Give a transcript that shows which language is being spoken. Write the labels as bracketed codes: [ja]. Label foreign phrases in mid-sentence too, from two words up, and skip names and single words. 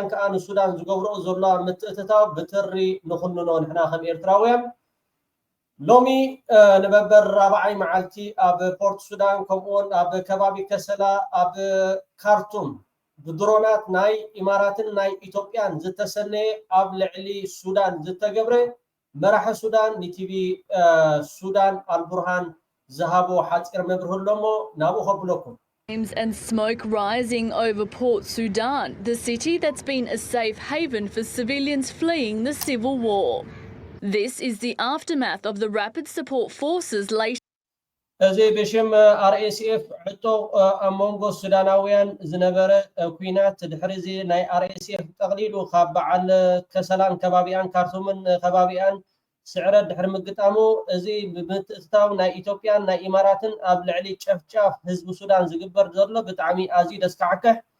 [ti] ከዓ ንሱዳን ዝገብርኦ ዘሎ ምትእትታው ብትሪ ንኹንኖ ንሕና ከም ኤርትራውያን ሎሚ ንበበር 4ይ መዓልቲ ኣብ ፖርት ሱዳን ከምኡውን ኣብ ከባቢ ከሰላ ኣብ ካርቱም ብድሮናት ናይ ኢማራትን ናይ ኢትዮጵያን ዝተሰነየ ኣብ ልዕሊ ሱዳን ዝተገብረ መራሒ ሱዳን ንቲቪ ሱዳን አልቡርሃን ዝሃቦ ሓፂር መብርህሎሞ ናብኡ ከብለኩም [en] And smoke rising over Port Sudan, the city that's been a safe haven for civilians fleeing the civil war. This is the aftermath of the Rapid Support Forces late. [ti] እዚ ብሽም RSF ሕቶ ኣብ መንጎ ሱዳናውያን ዝነበረ ኩናት ድሕሪ እዚ ናይ RSF ጠቕሊሉ ካብ በዓል ከሰላን ከባቢያን ካርቱምን ከባቢያን ስዕረት ድሕሪ ምግጣሙ እዚ ብምትእትታው ናይ ኢትዮጵያን ናይ ኢማራትን ኣብ ልዕሊ ጨፍጫፍ ህዝቢ ሱዳን ዝግበር ዘሎ ብጣዕሚ ኣዝዩ ደስካዕከሕ